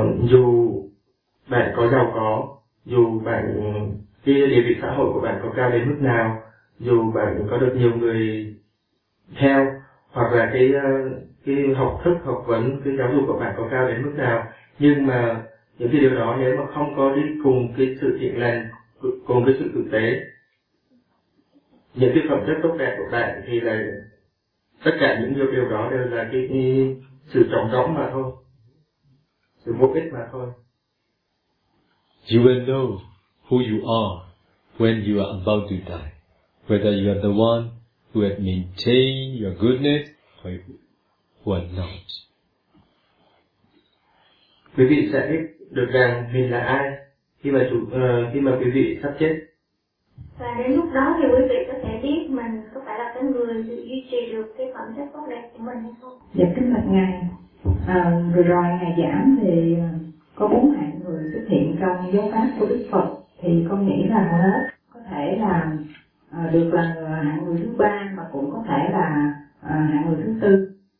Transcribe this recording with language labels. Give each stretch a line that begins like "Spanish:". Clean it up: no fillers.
Vietnamese: Dù bạn có giàu có, dù bạn kia địa vị xã hội của bạn có cao đến mức nào, dù bạn có được nhiều người theo, hoặc là cái học thức, học vấn, cái giáo dục của bạn có cao đến mức nào, nhưng mà những cái điều đó nếu mà không có đi cùng cái sự thiện lành, cùng với sự thực tế, những cái phẩm chất tốt đẹp của bạn thì là tất cả những điều đó đều là cái sự trống rỗng mà thôi, sự vô ích mà thôi.
English: You will know who you are when you are about to die, whether you are the one who has maintained your goodness or who are not.
Vietnamese: Quý vị sẽ biết được rằng mình là ai khi mà quý vị sắp chết. Và đến lúc đó thì quý vị có thể biết mình có phải là cái người duy trì được cái phẩm chất tốt đẹp của mình hay không. Dạ, kính bạch ngài, vừa rồi ngài giảng thì có bốn hạng người xuất hiện trong giáo pháp của Đức Phật, thì con nghĩ là có thể là được là hạng người thứ ba, mà cũng có thể là hạng người thứ tư.